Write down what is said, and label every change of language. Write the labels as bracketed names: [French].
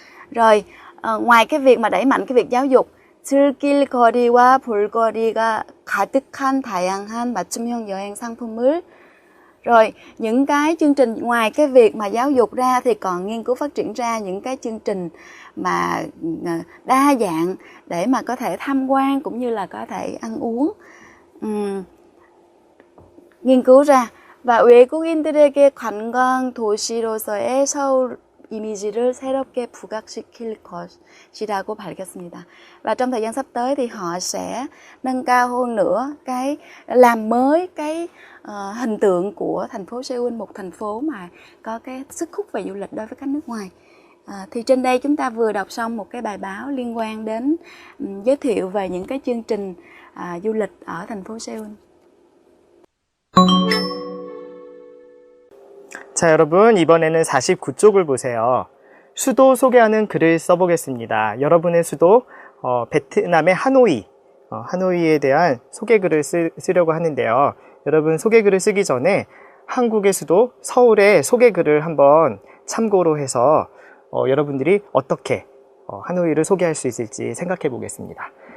[Vietnamese] Rồi ngoài cái việc mà đẩy mạnh cái việc giáo dục, [Korean] 즐길 거리와 볼거리가 가득한 다양한 맞춤형 여행 상품을. [Vietnamese] Rồi những cái chương trình ngoài cái việc mà giáo dục ra thì còn nghiên cứu phát triển ra những cái chương trình mà đa dạng để mà có thể tham quan cũng như là có thể ăn uống. nghiên cứu ra. và [Korean] 외국인들에게 관광 도시로서의 서울 이미지를 새롭게 부각시킬 것이라고 밝혔습니다. [Vietnamese] Và trong thời gian sắp tới thì họ sẽ nâng cao hơn nữa cái làm mới cái hình tượng của thành phố Seoul, một thành phố mà có cái sức hút về du lịch đối với khách nước ngoài. Thì trên đây chúng ta vừa đọc xong một cái bài báo liên quan đến giới thiệu về những cái chương trình du lịch ở thành phố Seoul. [Korean] 자, 여러분, 이번에는 49쪽을 보세요. 수도 소개하는 글을 써보겠습니다. 여러분의 수도, 베트남의 하노이, 하노이에 대한 소개글을 쓰려고 하는데요. 여러분, 소개글을 쓰기 전에 한국의 수도 서울의 소개글을 한번 참고로 해서 여러분들이 어떻게 하노이를 소개할 수 있을지 생각해 보겠습니다.